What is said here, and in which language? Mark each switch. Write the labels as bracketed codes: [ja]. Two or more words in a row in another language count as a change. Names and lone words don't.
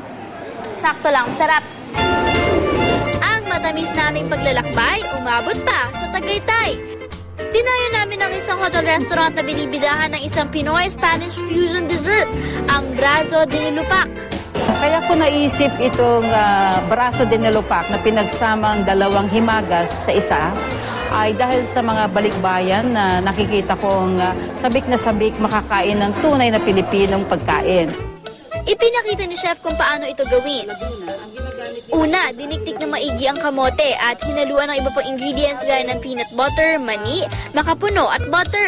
[tl] Sakto lang, sarap. Ang matamis naming paglalakbay, umabot pa sa Tagaytay. Dinayo namin ang isang [en] hotel restaurant [tl] na binibidahan ng isang [en] Pinoy-Spanish fusion dessert, [tl] ang Brazo de Nilupac. Kaya ko naisip itong brazo de nilupac na pinagsamang dalawang himagas sa isa ay dahil sa mga balikbayan na nakikita kong sabik na sabik makakain ng tunay na Pilipinong pagkain. Ipinakita ni Chef kung paano ito gawin. Una, diniktik na maigi ang kamote at hinaluan ng iba pang ingredients gaya ng [en] peanut butter, [tl] mani, makapuno at butter.